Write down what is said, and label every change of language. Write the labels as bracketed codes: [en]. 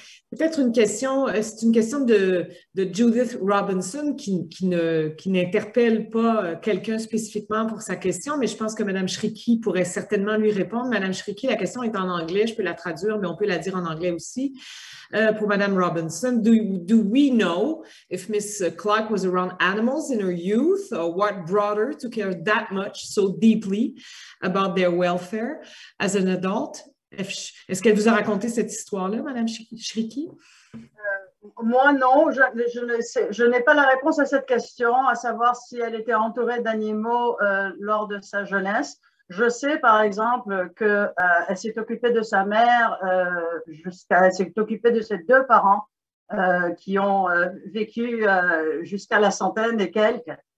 [fr] Peut-être une question, c'est une question de Judith Robinson qui n'interpelle pas quelqu'un spécifiquement pour sa question, mais je pense que Mme Shriki pourrait certainement lui répondre. Mme Shriki, la question est en anglais, je peux la traduire, mais on peut la dire en anglais aussi. Pour Mme Robinson, [en] do we know if Miss Clark was around animals in her youth or what brought her to care that much so deeply about their welfare as an adult? [fr] Est-ce qu'elle vous a raconté cette histoire-là, Mme Shriki? Moi, non. Je n'ai pas la réponse à cette question, à savoir si elle était entourée d'animaux lors de sa jeunesse. Je sais, par exemple, qu'elle s'est occupée de sa mère elle s'est occupée de ses deux parents qui ont vécu jusqu'à la centaine et quelques.